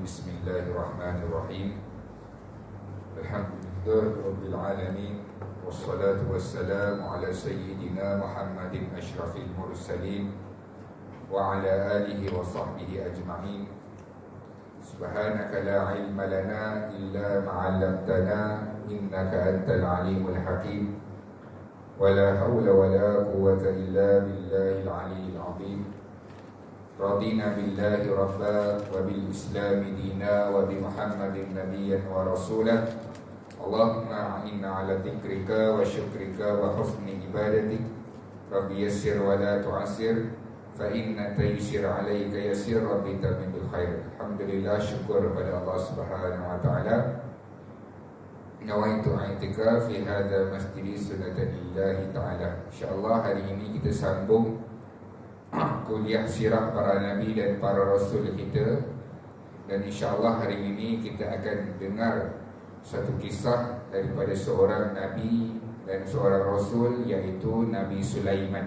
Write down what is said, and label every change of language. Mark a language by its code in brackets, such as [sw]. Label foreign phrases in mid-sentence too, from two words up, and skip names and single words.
[ar] بسم الله الرحمن الرحيم. الحمد لله رب العالمين والصلاة والسلام على سيدنا محمد أشرف المرسلين وعلى آله وصحبه أجمعين. سبحانك لا علم لنا إلا ما علمتنا إنك أنت العليم الحكيم. ولا حول ولا قوة إلا بالله العلي العظيم. رضينا بالله ربا وبالإسلام دينا وبمحمد نبيا ورسولا. اللهم أعنا على ذكرك وشكرك وحسن عبادتك. رب يسر ولا تعسر فإن تيسير عليك يسر رب تمم الخير. [ms] Alhamdulillah, syukur kepada Allah [ar] سبحانه وتعالى. نويت اعتكاف في هذا مسجد سنة لله تعالى. [ms] InsyaAllah hari ini kita sambung kuliah sirah para nabi dan para rasul kita. Dan insyaAllah hari ini kita akan dengar satu kisah daripada seorang nabi dan seorang rasul, iaitu Nabi Sulaiman.